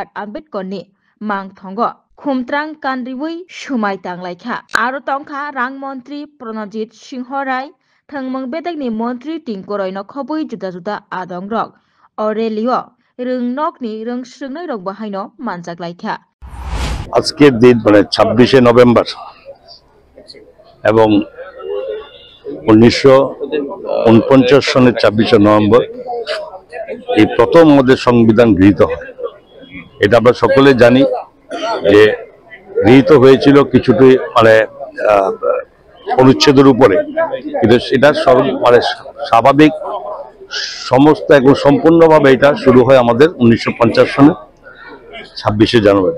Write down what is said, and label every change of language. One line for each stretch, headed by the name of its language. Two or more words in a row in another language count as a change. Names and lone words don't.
Bodo: आम्बेडकरनि मांग थंग खुमत्रां कानरिवै सुमाय तांलायखा आरो तंखा रां मंत्री प्रणजित सिंह राय थंमंग बेदकनि मंत्री टिंकरय न खबै जुदा जुदा आदं रक अ रेलियो रोंनकनि रोंस्रोंनाय रक बाहायनो मानजागलायखा
Bangla: আজকের দিন মানে 26শে নভেম্বর এবং 1949 সনের 26শে নভেম্বর এই প্রথম আমাদের সংবিধান গৃহীত হয়। এটা আমরা সকলে জানি যে গৃহীত হয়েছিল কিছুটি মানে অনুচ্ছেদের উপরে, কিন্তু এটা মানে স্বাভাবিক সমস্ত এবং সম্পূর্ণভাবে এটা শুরু হয় আমাদের 1950 সনে 26শে জানুয়ারি।